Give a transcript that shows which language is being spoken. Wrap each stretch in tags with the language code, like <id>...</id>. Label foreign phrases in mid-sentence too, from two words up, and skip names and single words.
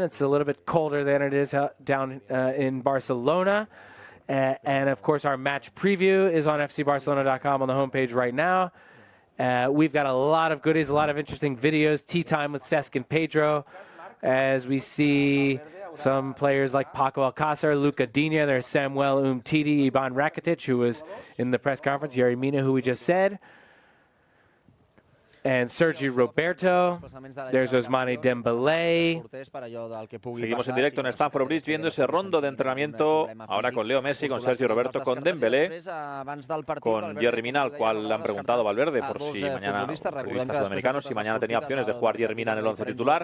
<en>It's a little bit colder than it is down in Barcelona. And, of course, our match preview is on fcbarcelona.com on the homepage right now. We've got a lot of goodies, a lot of interesting videos, tea time with Cesc and Pedro, as we see some players like Paco Alcácer, Luca Digne, there's Samuel Umtiti, Ivan Rakitic, who was in the press conference, Yerry Mina, who we just said, and Sergi Roberto. There's Ousmane Dembélé.</en> <es>Seguimos en directo en Stamford Bridge viendo ese rondo de entrenamiento ahora con Leo Messi, con Sergi Roberto, con Dembélé, con Yerry Mina, al cual le han preguntado a Valverde por si mañana, periodistas sudamericanos, si mañana tenía opciones de jugar Yerry Mina en el 11 titular.</es>